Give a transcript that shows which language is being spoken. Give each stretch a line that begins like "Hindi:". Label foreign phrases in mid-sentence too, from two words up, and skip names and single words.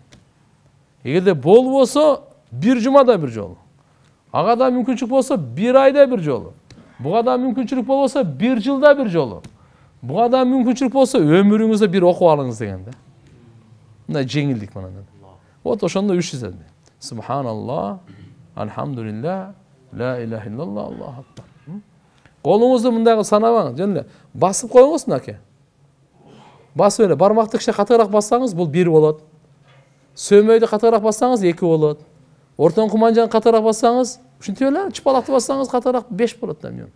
Kyrgyz: Эгерде болбосо, бир жумада бир жол. Ага да мүмкүнчүлүк болсо, бир айда бир жол. Буга да мүмкүнчүлүк болбосо, бир жылда бир жол. Буга да мүмкүнчүлүк болсо, өмүрүңүздө бир окуп алыңыз деген да. Мындай жеңилдик менен. Вот ошондо 300 эми.
Arabic: سبحان الله، الحمد لله، لا إله إلا الله، الله أكبر.
Kyrgyz: Колуңузду мындай санабаңыз, жана басып коюңуз мынакей. Басып эле бармакты кичине катыраак бассаңыз, бул 1 болот. Сөмөйдү катыраак бассаңыз 2 болот. Ортоңку манжаны катыраак бассаңыз, ушинтип эле чыпалакты бассаңыз катыраак 5 болот да мен.